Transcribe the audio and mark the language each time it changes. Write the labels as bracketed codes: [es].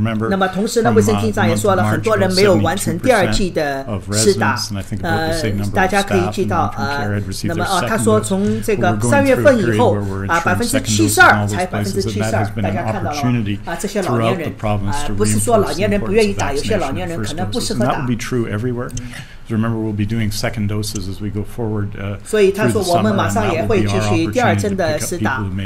[zh] 那么同时呢，卫生厅长也说了，很多人没有完成第2剂的施打，大家可以记到那么他说从这个3月份以后72%才72%，大家看到了这些老年人不是说老年人不愿意打，有些老年人可能不适合打。 [en] Remember, we'll be doing second doses as we go forward. [zh] 所以他说我们马上也会继续第2针的施打。